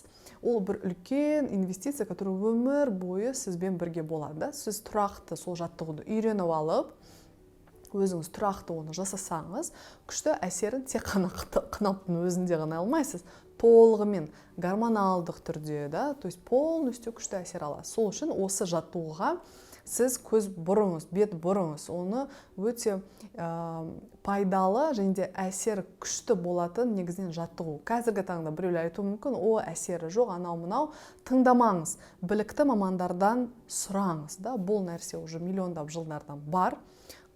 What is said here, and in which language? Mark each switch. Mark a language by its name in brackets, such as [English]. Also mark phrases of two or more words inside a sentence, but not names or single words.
[Kazakh] Ол бір үлкен инвестиция, который өмір бойы сізбен бірге болады. Сіз тұрақты сол жаттығуды үйреніп алып, өзіңіз тұрақты оны жасасаңыз, күшті әсерін тек қана қынаптың өзінде ғана алмайсыз. Толығымен гормоналдық түрде, [Russian] то есть полностью [Kazakh] күшті әсер аласыз. Сол үшін осы жаттығуға сіз көз бұрыңыз, бет бұрыңыз. Оны өте пайдалы және де әсер күшті болатын негізінен жаттығу. Қазіргі таңда біреулер айтуы мүмкін, о, әсері жоқ, анау-мынау, тыңдамаңыз. Білікті мамандардан сұраңыз. Бұл нәрсе уже миллиондап жылдардан бар.